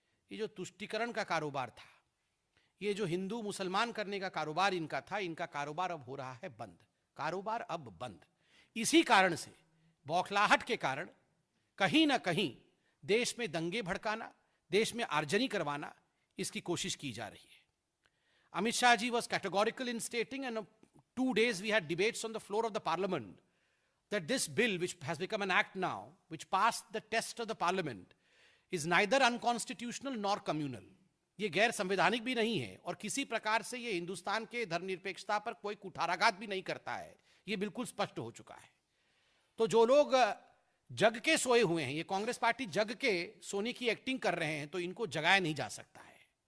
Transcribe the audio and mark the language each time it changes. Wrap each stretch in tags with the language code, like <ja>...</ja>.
<hi>ये जो तुष्टीकरण का कारोबार था, ये जो हिंदू मुसलमान करने का कारोबार इनका था, इनका कारोबार अब हो रहा है बंद। कारोबार अब बंद। इसी कारण से, बौखलाहट के कारण, कहीं ना कहीं देश में दंगे भड़काना, देश में आर्जनी करवाना, इसकी कोशिश की जा रही है।</hi> <en>Amit Shah ji was categorical in stating, and 2 days we had debates on the floor of the parliament, that this bill, which has become an act now, which passed the test of the parliament, is neither unconstitutional nor communal.</en> <hi>ये गैर संवैधानिक भी नहीं है और किसी प्रकार से ये हिंदुस्तान के धर्मनिरपेक्षता पर कोई कुठाराघात भी नहीं करता है। ये बिल्कुल स्पष्ट हो चुका है। तो जो लोग जग के सोए हुए हैं, ये कांग्रेस पार्टी जग के सोने की एक्टिंग कर रहे हैं, तो इनको जगाया नहीं जा सकता है।</hi>